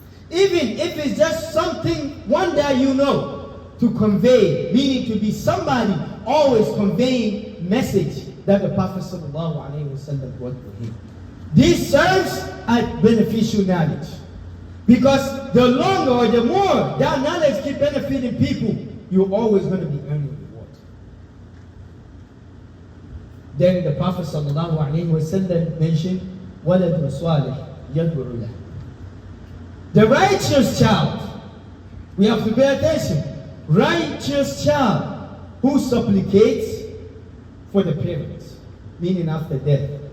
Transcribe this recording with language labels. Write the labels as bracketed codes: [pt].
[en] Even if it's just something, one that you know, to convey, meaning to be somebody always conveying message that the Prophet ﷺ brought to him. This serves as beneficial knowledge. Because the longer or the more that knowledge keep benefiting people, you're always going to be earning reward. Then the Prophet ﷺ mentioned, [ar] وَلَدٌ صَالِحٌ يَدْعُ لَهُ. [en] The righteous child, we have to pay attention. Righteous child who supplicates for the parents, meaning after death.